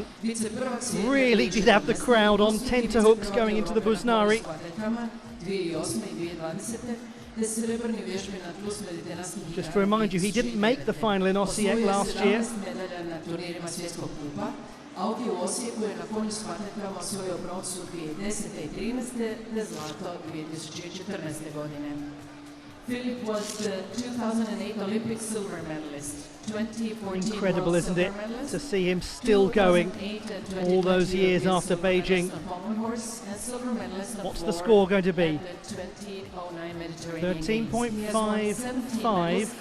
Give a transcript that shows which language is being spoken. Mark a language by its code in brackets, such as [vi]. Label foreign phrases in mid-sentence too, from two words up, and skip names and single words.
[en] Really did have the crowd on tenterhooks going into the Buznari. Just to remind you, he didn't make the final in Osijek last year. [hr] A ovdje u Osijeku je na konju s patenkama osvojio broncu 2010. i 2013. te zlato 2014. godine. [en] Philip was the 2008 Olympic silver medalist, 2014 Incredible, World isn't Silver it, medalist, to see him still going all those years after Beijing. What's the score going to be? 13.55